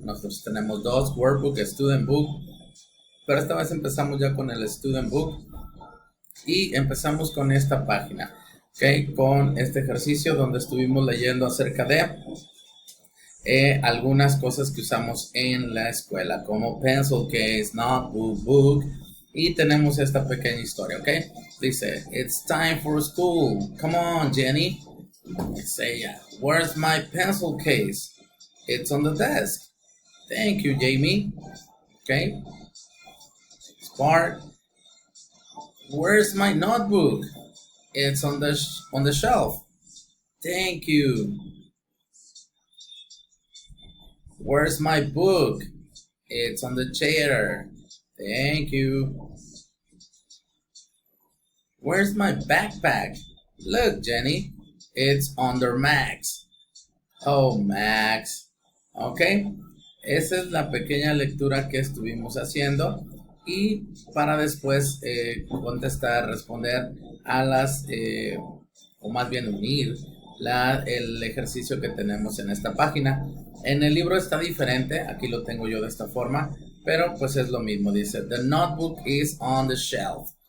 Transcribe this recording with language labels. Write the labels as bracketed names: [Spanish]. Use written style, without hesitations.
[Spanish] Nosotros tenemos dos, Workbook, Student Book, pero esta vez empezamos ya con el Student Book y empezamos con esta página, ¿ok? Con este ejercicio donde estuvimos leyendo acerca de algunas cosas que usamos en la escuela, como pencil case, notebook, book, y tenemos esta pequeña historia, ¿ok? [English] Dice, it's time for school. Come on, Jenny. Say, where's my pencil case? It's on the desk. Thank you, Jamie. Okay. Spark. Where's my notebook? It's on the shelf. Thank you. Where's my book? It's on the chair. Thank you. Where's my backpack? Look, Jenny. It's under Max. Oh, Max. Ok. [Spanish] Esa es la pequeña lectura que estuvimos haciendo. Y para después contestar, responder a las, o más bien unir el ejercicio que tenemos en esta página. En el libro está diferente, aquí lo tengo yo de esta forma, pero pues es lo mismo. Dice, [English] the notebook is on the shelf.